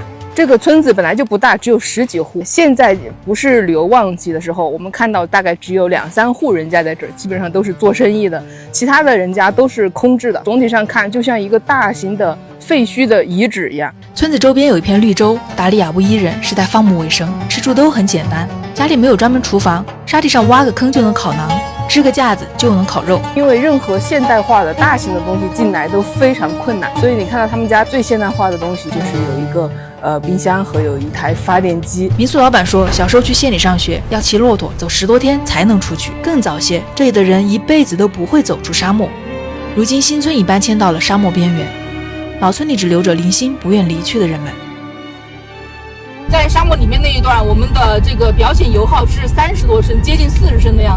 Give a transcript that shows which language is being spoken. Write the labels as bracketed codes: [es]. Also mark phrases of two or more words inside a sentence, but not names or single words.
[zh] 這個村子本來就不大，只有10幾戶。現在不是旅遊旺季的時候，我們看到大概只有2、3戶人家在這兒，基本上都是做生意的，其他的人家都是空置的。總體上看，就像一個大型的廢墟的遺址一樣。村子周邊有一片綠洲，達里亞布伊人世代放牧為生，吃住都很簡單，家裡沒有專門廚房，沙地上挖個坑就能烤馕，支個架子就能烤肉。因為任何現代化的大型的東西进来都非常困難，所以你看到他們家最现代化的東西就是有一个冰箱和有一台发電機。民宿老板說，小時候去縣裡上學要騎駱駝走10多天才能出去。更早些，這裡的人一輩子都不會走出沙漠。如今新村已搬遷到了沙漠邊緣，老村裡只留着零星不願離去的人們。在沙漠裡面那一段，我們的這個表顯油耗是30多升，接近40升的樣子。